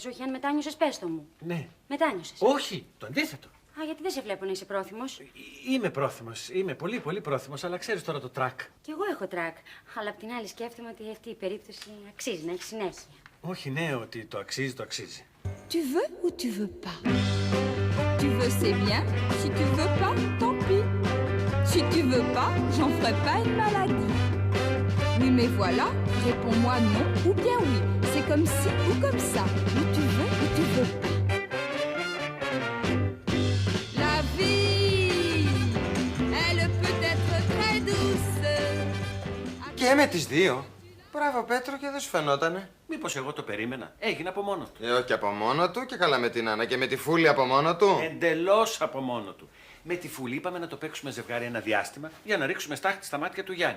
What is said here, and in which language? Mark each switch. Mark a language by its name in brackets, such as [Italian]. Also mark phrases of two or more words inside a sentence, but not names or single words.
[Greek] Όχι, αν μετάνιωσες, πες το μου. Ναι. Μετάνιωσες? Όχι, το αντίθετο. Α, γιατί δεν σε βλέπω να είσαι πρόθυμος. Είμαι πρόθυμος. Είμαι πολύ πρόθυμος, αλλά ξέρεις τώρα το τρακ. Κι εγώ έχω τρακ. Αλλά απ' την άλλη σκέφτομαι ότι αυτή η περίπτωση αξίζει να έχει συνέχεια. Όχι, ναι, ότι το αξίζει, το αξίζει. [French] Tu veux ou tu veux pas? Tu veux, c'est bien. Si tu veux pas, tant pis. Si tu veux pas, j'en ferai pas une maladie. Oui, mais voilà, réponds-moi non ou bien oui. C'est comme ci ou comme ça. Ou tu veux ou tu veux pas. La vie, elle peut être très douce. [Greek] Και με τις δύο. Μπράβο Πέτρο, και δεν σου φαινότανε. Μήπως εγώ το περίμενα? Έγινε από μόνο του. Όχι από μόνο του, και καλά με την Άννα. Και με τη Φούλη από μόνο του. Εντελώς από μόνο του. Με τη Φούλη είπαμε να το παίξουμε ζευγάρι ένα διάστημα για να ρίξουμε στάχτη στα μάτια του Γιάννη.